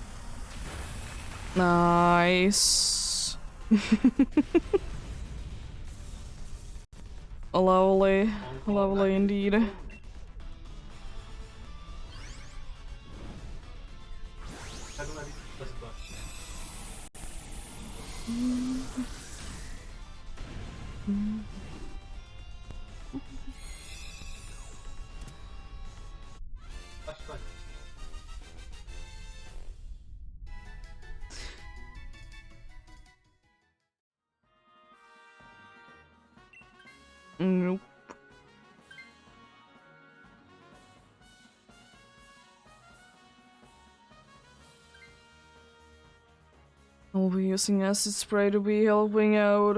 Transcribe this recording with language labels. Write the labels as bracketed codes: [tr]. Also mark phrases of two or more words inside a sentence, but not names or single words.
[en] Nice. Lovely, lovely indeed. [fi] Tää tulee vittu situaatio. Vastaan. [en] Nope. I'll be using acid spray to be helping out.